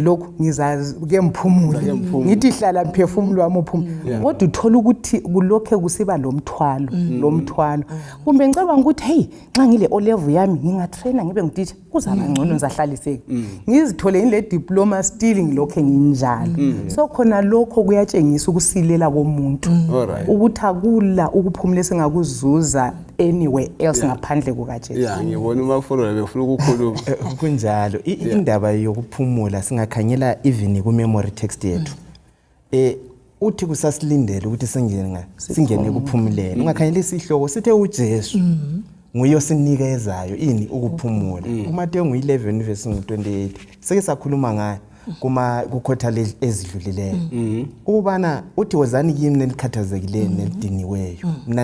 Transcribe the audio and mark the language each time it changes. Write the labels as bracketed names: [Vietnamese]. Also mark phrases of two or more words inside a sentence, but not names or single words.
[North Ndebele] lokho ngizake mphumula ngithi hlala mphefumulo wami uphumula kodwa uthola ukuthi kulokhe kusiba lomthwalo kumbe ngicabanga ukuthi hey nxa ngile O level yami ngingatraina ngibe ngutitsha kuzaba ngcono ngizahlaliseka ngizithole ngile diploma still ngilokho nginjalo so khona lokho kuyatshengisa ukusilela komuntu ukuthi akula ukuphumula sengakuzuza [English] anywhere else [North Ndebele] ngaphandle kukaJesu ngibona umafuro befuna ukukhuluma kunjalo indaba yokuphumula singakhanyela even ku [English] memory text [North Ndebele] yethu uthi kusasilindele ukuthi singene kuphumuleni ungakhanyela isihloko sithe uJesu nguye osinikezayo ini ukuphumula uMateyu 11 verse 28 seke sakhuluma ngayo kukhotha ezidlulileyo ubana uthi wozani kimi nelikhathazekileyo nelidiniweyo mina